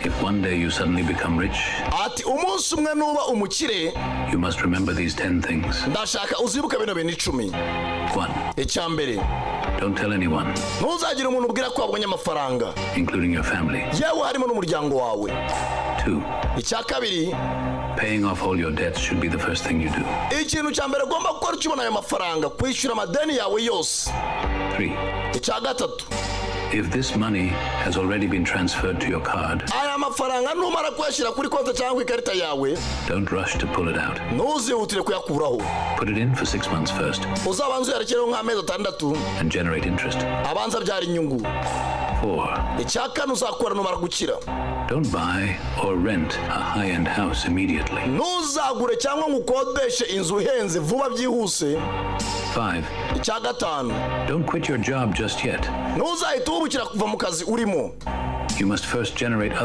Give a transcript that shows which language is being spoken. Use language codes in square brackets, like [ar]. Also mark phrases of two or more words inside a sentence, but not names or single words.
[en] one day you suddenly become rich, [rw] ati umunsi umwe nuba umukire, [en] you must remember these 10 things. [rw] ndashaka uzibuka bino bintu 10. 1. Icyambere, [en] Don't tell anyone, [rw] ntuzagire umuntu ubwira ko wabonye amafaranga, [en] including your family. [rw] yewe harimo n'umuryango wawe. 2. Icyakabiri, [en] Paying off all your debts should be the first thing you do. [rw] ikintu cyambere ugomba gukora ukibona ayo mafaranga, kwishyura amadeni yawe yose. 3. Icyagatatu, [en] If this money has already been transferred to your card, [rw] aya mafaranga numara kuyashyira kuri konti cyangwa ikarita yawe, [en] don't rush to pull it out. [rw] ntuzihutire kuyakuraho. [en] Put it in for 6 months first [rw] Uzabanza uyarekereho nk'amezi 6, [en] and generate interest. [rw] abanza byara inyungu. 4. Icyakane uzakora numara gukira, [en] Don't buy or rent a high-end house immediately. [rw] ntuzagure cyangwa ngo ukodeshe inzu ihenze vuba byihuse. 5. Icyagatanu, [en] Don't quit your job just yet. [rw] ntuzahite uhubukira kuva mu kazi urimo. [en] You must first generate other